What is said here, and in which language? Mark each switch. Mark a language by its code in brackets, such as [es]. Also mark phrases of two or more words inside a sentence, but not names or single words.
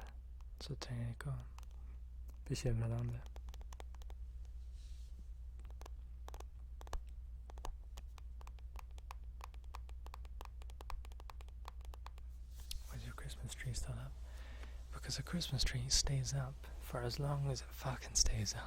[no] Så trenger jeg ikke å bekymre deg om det. [en] Why is your Christmas tree still up? Because a Christmas tree stays up for as long as it fucking stays up.